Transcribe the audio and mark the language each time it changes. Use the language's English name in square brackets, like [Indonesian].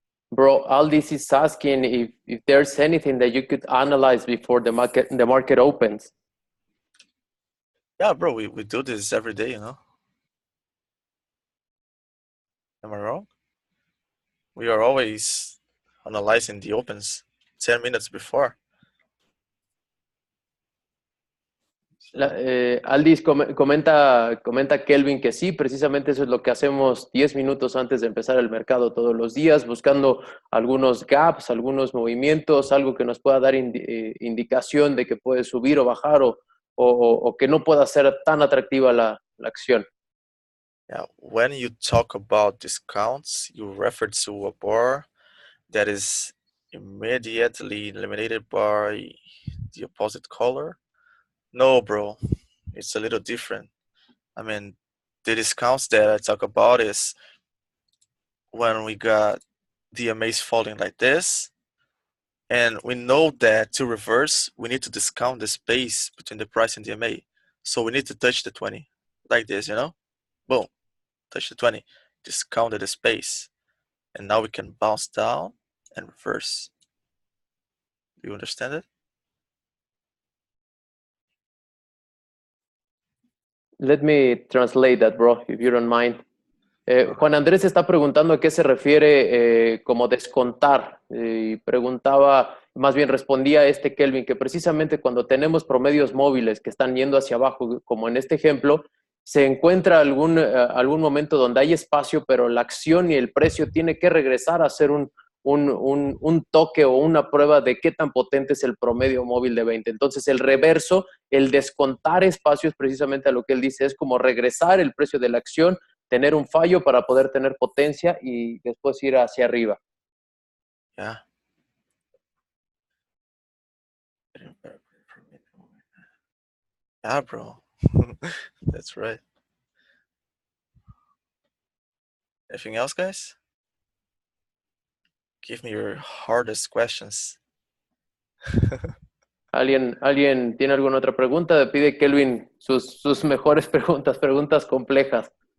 [English] Bro, Aldis is asking if there's anything that you could analyze before the market opens. Yeah, bro, we do this every day. Am I wrong? We are always analyzing the opens 10 minutes before. [Spanish] Aldis comenta Kelvin que sí, precisamente eso es lo que hacemos 10 minutos antes de empezar el mercado todos los días, buscando algunos gaps, algunos movimientos, algo que nos pueda dar indicación de que puede subir o bajar o que no pueda ser tan atractiva la acción. [English] Yeah, when you talk about discounts, you refer to a bar that is immediately eliminated by the opposite color. No, bro, it's a little different. I mean, the discounts that I talk about is when we got DMAs falling like this, and we know that to reverse, we need to discount the space between the price and DMA. So we need to touch the 20 like this. Boom, touch the 20, discounted the space. And now we can bounce down and reverse. Do you understand it? Let me translate that, bro, if you don't mind. [Spanish] Juan Andrés está preguntando a qué se refiere como descontar. Y preguntaba, más bien respondía Kelvin, que precisamente cuando tenemos promedios móviles que están yendo hacia abajo, como en este ejemplo, se encuentra algún momento donde hay espacio, pero la acción y el precio tiene que regresar a hacer un toque o una prueba de qué tan potente es el promedio móvil de 20. Entonces, el reverso, el descontar espacios, precisamente a lo que él dice, es como regresar el precio de la acción, tener un fallo para poder tener potencia y después ir hacia arriba. [English] Yeah. Yeah, bro. That's right. Anything else, guys? Give me your hardest questions. [Spanish] ¿Alguien tiene alguna otra pregunta? Pide Kelvin sus mejores preguntas complejas.